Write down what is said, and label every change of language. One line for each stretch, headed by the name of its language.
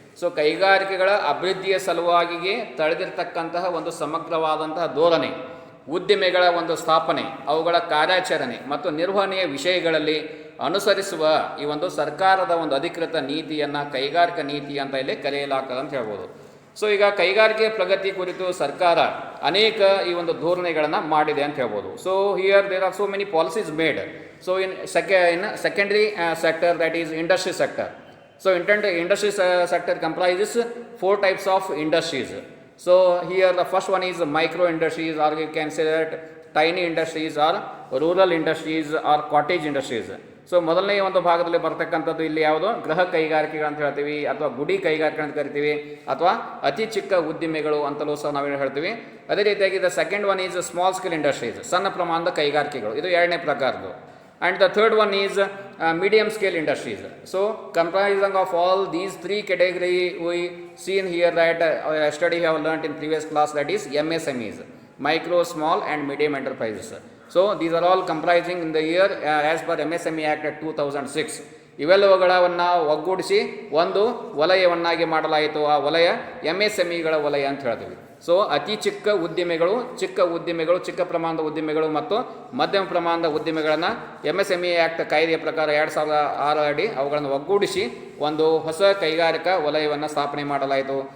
Kannada: So ಕೈಗಾರಿಕೆಗಳ ಅಭಿವೃದ್ಧಿಯ ಸಲುವಾಗಿಯೇ ತಳೆದಿರ್ತಕ್ಕಂತಹ ಒಂದು ಸಮಗ್ರವಾದಂತಹ ಧೋರಣೆ, ಉದ್ದಿಮೆಗಳ ಒಂದು ಸ್ಥಾಪನೆ, ಅವುಗಳ ಕಾರ್ಯಾಚರಣೆ ಮತ್ತು ನಿರ್ವಹಣೆಯ ವಿಷಯಗಳಲ್ಲಿ ಅನುಸರಿಸುವ ಈ ಒಂದು ಸರ್ಕಾರದ ಒಂದು ಅಧಿಕೃತ ನೀತಿಯನ್ನು ಕೈಗಾರಿಕಾ ನೀತಿ ಅಂತ ಇಲ್ಲಿ ಕರೆಯಲಾಗ್ತದೆ ಅಂತ ಹೇಳ್ಬೋದು. ಸೊ ಈಗ ಕೈಗಾರಿಕೆಯ ಪ್ರಗತಿ ಕುರಿತು ಸರ್ಕಾರ ಅನೇಕ ಈ ಒಂದು ಧೋರಣೆಗಳನ್ನು ಮಾಡಿದೆ ಅಂತ ಹೇಳ್ಬೋದು.
English: So here there are so many policies made. So in secondary sector, that is industry sector. So industry sector comprises 4 types of industries. So here the first one is micro industries, or you can say that tiny industries, or rural industries, or cottage industries.
Kannada: So ಮೊದಲನೇ ಒಂದು ಭಾಗದಲ್ಲಿ ಬರ್ತಕ್ಕಂಥದ್ದು ಇಲ್ಲಿ ಯಾವುದು ಗೃಹ ಕೈಗಾರಿಕೆಗಳು ಅಂತ ಹೇಳ್ತೀವಿ, ಅಥವಾ ಗುಡಿ ಕೈಗಾರಿಕೆ ಅಂತ ಕರಿತೀವಿ, ಅಥವಾ ಅತಿ ಚಿಕ್ಕ ಉದ್ದಿಮೆಗಳು ಅಂತಲೂ ಸಹ ನಾವು ಹೇಳ್ತೀವಿ. ಅದೇ ರೀತಿಯಾಗಿ
English: the second one is small scale industries,
Kannada: ಸಣ್ಣ ಪ್ರಮಾಣದ ಕೈಗಾರಿಕೆಗಳು, ಇದು ಎರಡನೇ ಪ್ರಕಾರದ್ದು.
English: And the third one is medium scale industries. So comprising of all these three category we seen here that yesterday we have learnt in previous class, that is MSMEs, micro, small and medium enterprises. So these are all comprising in the year as per MSME Act 2006.
Kannada: ಇವೆಲ್ಲವುಗಳನ್ನು ಒಗ್ಗೂಡಿಸಿ ಒಂದು ವಲಯವನ್ನಾಗಿ ಮಾಡಲಾಯಿತು. ಆ ವಲಯ MSMEಗಳ ವಲಯ ಅಂತ ಹೇಳ್ತೀವಿ. So ಅತಿ ಚಿಕ್ಕ ಉದ್ದಿಮೆಗಳು, ಚಿಕ್ಕ ಪ್ರಮಾಣದ ಉದ್ದಿಮೆಗಳು ಮತ್ತು ಮಧ್ಯಮ ಪ್ರಮಾಣದ ಉದ್ದಿಮೆಗಳನ್ನು MSME ಆ್ಯಕ್ಟ್ ಕಾಯ್ದೆಯ ಪ್ರಕಾರ 2006 ಅಡಿ ಅವುಗಳನ್ನು ಒಗ್ಗೂಡಿಸಿ ಒಂದು ಹೊಸ ಕೈಗಾರಿಕಾ ವಲಯವನ್ನು ಸ್ಥಾಪನೆ ಮಾಡಲಾಯಿತು.